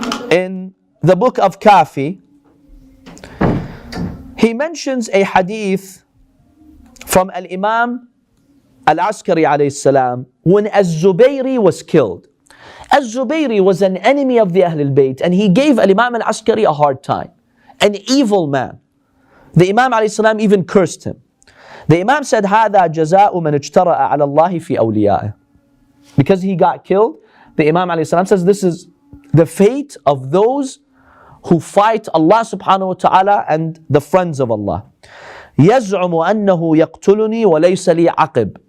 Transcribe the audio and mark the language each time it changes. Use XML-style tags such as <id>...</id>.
<en>In the book of Kafi, he mentions a hadith from Al-Imam Al-Askari alayhi salam when Az-Zubayri was killed. Az-Zubayri was an enemy of the Ahlul Bayt, and he gave Al-Imam Al-Askari a hard time. An evil man. The Imam alayhi salam even cursed him. The Imam said,</en> <ar>هذا جزاء من اجترأ على الله في أوليائه.</ar> <en>Because he got killed, the Imam alayhi salam says this is the fate of those who fight Allah subhanahu wa ta'ala and the friends of Allah.</en> <ar>يزعم أنه يقتلني وليس لي عقب.</ar>